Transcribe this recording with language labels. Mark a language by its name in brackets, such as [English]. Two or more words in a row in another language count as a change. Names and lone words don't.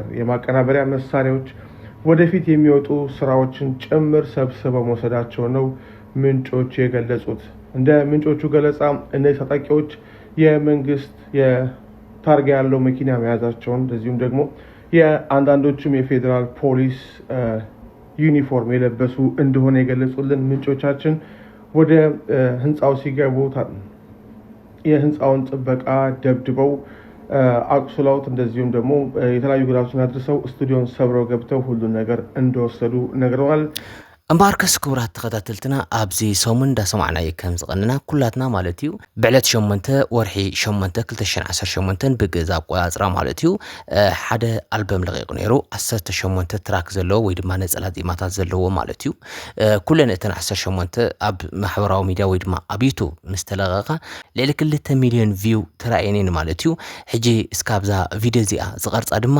[Amharic] የማቀናበሪያ መሳሪያዎች ወደፊት የሚወጡ ስራዎችን ጭምር ሰብስበው መውሰዳቸው ነው ምንጮች የገለጹት። እንደ ምንጮቹ ገለጻ እነዚህ ታጣቂዎች የመንግስት የታርጋ ያለው መኪና መያዛቸውን እንደዚሁም ደግሞ የአንዳንዶቹም የፌዴራል ፖሊስ ዩኒፎርም የለበሱ እንደሆነ የገለጹልን ምንጮቻችን ወደ ህንፃው ሲገቡ የህንፃውን ጥበቃ ደብድበው አቁስለውት እንደዚሁም ደግሞ የተለያዩ ጉዳቶችን አድርሰው ስቱዲዮን ሰብረው ገብተው ሁሉን ነገር እንደወሰዱ ነግረዋል። [Tigrinya] እምባርከስ ክቡራት ተኸታተልትና ኣብዚ ሰሙን እንዳሰማዕናዮ ከም ዝቐንና ኩላትና ማለት እዩ ብዕለት 8 ወርሒ 8 2018 ብግእዝ ኣቆፃፅራ ማለት እዩ ሓደ ኣልበም ለቂቁ ነይሩ 18 ትራክ ዘለዎ ወይ ድማ ነፀላ ዜማታት ዘለዎ ማለት እዩ። ኩለን እተን 18 ኣብ ማሕበራዊ ሚድያ ወይ ድማ ኣብ ዩቱብ ምስ ተለቀqa ልዕሊ 2 ሚልዮን ቪው ተራእየን ማለት እዩ። ሕጂ እስካብዛ ቪድዮ እዚኣ ዝቐርፃ ድማ